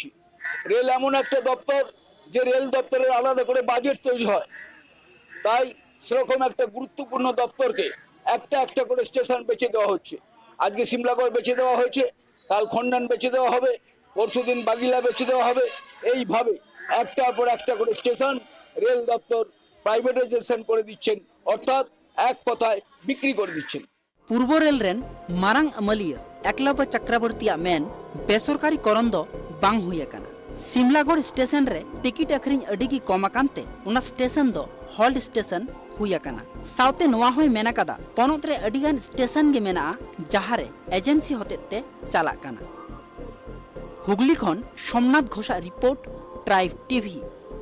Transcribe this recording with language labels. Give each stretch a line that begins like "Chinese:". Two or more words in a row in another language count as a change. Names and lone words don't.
Bangla: রেল এমন একটা দপ্তর যে রেল দপ্তরের আলাদা করে বাজেট তৈরি হয়, তাই সেরকম একটা গুরুত্বপূর্ণ দপ্তরকে একটা করে স্টেশন বেছে দেওয়া হচ্ছে। আজকে সিমলাগড় বেছে দেওয়া হয়েছে, কাল খন্ডন বেছে দেওয়া হবে, পরশুদিন বাগিলা বেছে দেওয়া হবে। এইভাবে একটার পর একটা করে স্টেশন রেল দপ্তর প্রাইভেটাইজেশন করে দিচ্ছেন, অর্থাৎ এক কথায় বিক্রি করে দিচ্ছেন।
Santali: पूर्व रेल रेन मारांग अमलिया एकलव्य चक्रवर्ती मेन बेसरकारीकरण दो बांग हुई काना। सिमलागढ़ स्टेशन रे टिकिट अखरिंग अडिगी कमाकानते उना स्टेशन दो हॉल्ट स्टेशन हुई काना। साउते नोआ होय मेना कादा पनोत रे अडिगान स्टेशन गे मेना जहारे एजेंसी होतेते चाला काना। हुगली खन सोमनाथ घोषा रिपोर्ट ट्राइब टीवी।